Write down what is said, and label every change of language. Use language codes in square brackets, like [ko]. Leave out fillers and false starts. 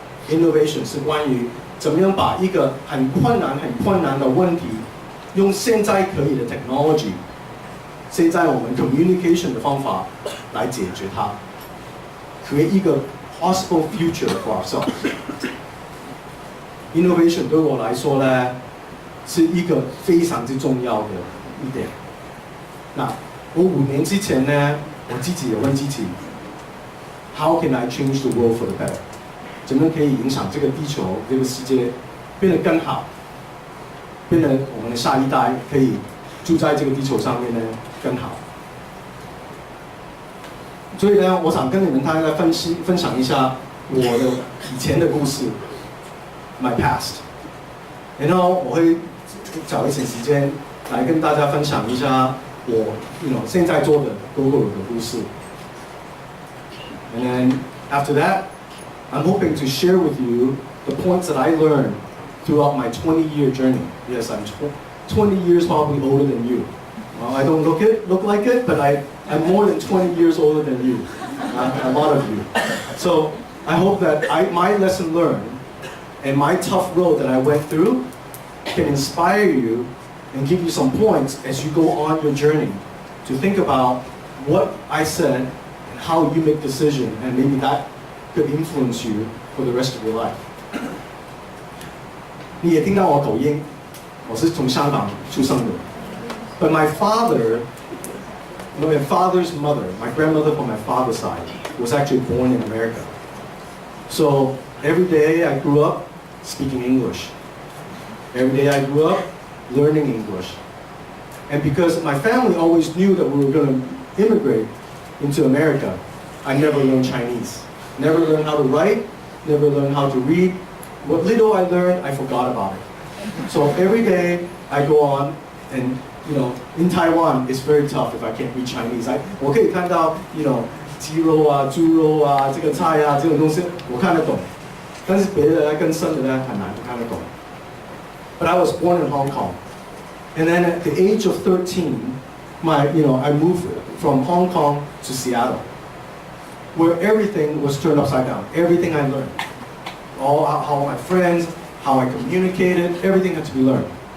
[zh] Innovation 是关于怎么样把一个很困难的问题，用现在可以的 technology。现在我们 communication 的方法来解决它 ， [en] create [zh] 一个 [en] possible future for ourselves。 [zh] Innovation 对我来说呢，是一个非常之重要的一点。那我5年之前呢，我自己也问自己 ， [en] How can I change the world for the better？ [zh] 怎么可以影响这个地球、这个世界变得更好，变得我们的下一代可以住在这个地球上面呢？更好，所以呢，我想跟你们大家分享一下我的以前的故事 ， [en] my past， [zh] 然后我会找一些时间来跟大家分享一下我现在做的 Gogoro 的故事。 [en] And then after that, I'm hoping to share with you the points that I learned throughout my 20-year journey. Yes, I'm 20 years probably older than you. Well, I don't look like it, but I'm more than 20 years older than you, a lot of you. So I hope that my lesson learned and my tough road that I went through can inspire you and give you some points as you go on your journey to think about what I said and how you make decisions, and maybe that could influence you for the rest of your life. [zh] 你也听到我口音，我是从香港出生的。 [en] But my father's mother, my grandmother from my father's side, was actually born in America. So every day I grew up speaking English. Every day I grew up learning English. And because my family always knew that we were going to immigrate into America, I never learned Chinese. Never learned how to write, never learned how to read. What little I learned, I forgot about it. So every day I go on and in Taiwan, it's very tough if I can't read Chinese. [zh] 我可以看到鸡肉啊、猪肉啊、这个菜啊这种东西，我看得懂，但是别的更深的呢，很难看得懂。 [en] But I was born in Hong Kong, and then at the age of 13, I moved from Hong Kong to Seattle, where everything was turned upside down. Everything I learned, how my friends, how I communicated, everything had to be learned.